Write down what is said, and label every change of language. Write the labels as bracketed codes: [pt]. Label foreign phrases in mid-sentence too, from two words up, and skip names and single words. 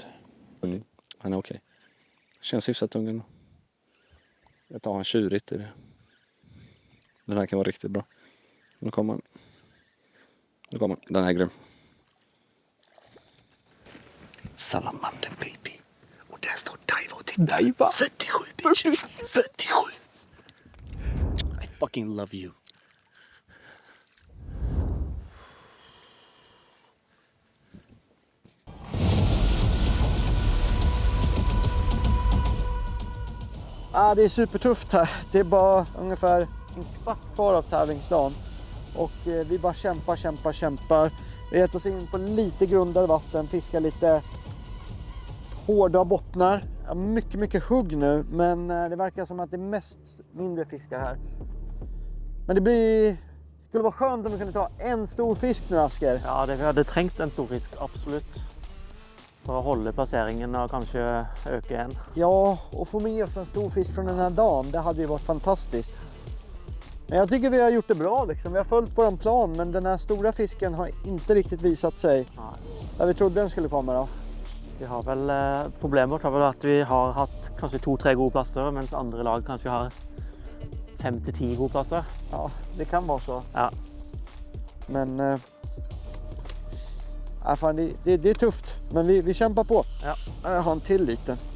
[sv] Han är okej. Känns hyfsat tung ändå. Jag tar en tjurigt i det. Den här kan vara riktigt bra. Nu kommer han. Den här är grym. Salamander baby. Och där står Daiva och tittar. [en] Daiva? 47 bitches. 47. I fucking love you. [sv] Det är supertufft här. Det är bara ungefär en kvart kvar av tävlingsdagen. Och vi bara kämpar. Vi har gett oss in på lite grundare vatten, fiskar lite hårda bottnar. Mycket hugg nu, men det verkar som att det är mest mindre fiskar här. Men det skulle vara skönt om vi kunde ta en stor fisk nu, Asker. Ja, vi hade trängt en stor fisk, absolut. [no] For å holde plasseringen og kanskje øke igjen. Ja, [sv] och få med oss en stor fisk från den här dagen, det hade ju varit fantastiskt. Men jag tycker vi har gjort det bra liksom. Vi har följt våran plan, men den här stora fisken har inte riktigt visat sig där vi trodde den skulle komma då. Vi har väl, problemet vårt har väl att vi har haft kanske 2-3 [no] gode plasser, mens andre lag kanskje har 5-10 gode plasser. [sv] Ja, det kan vara så. Ja. Men fan, det är tufft, men vi kämpar på. Ja. Jag har en till liten.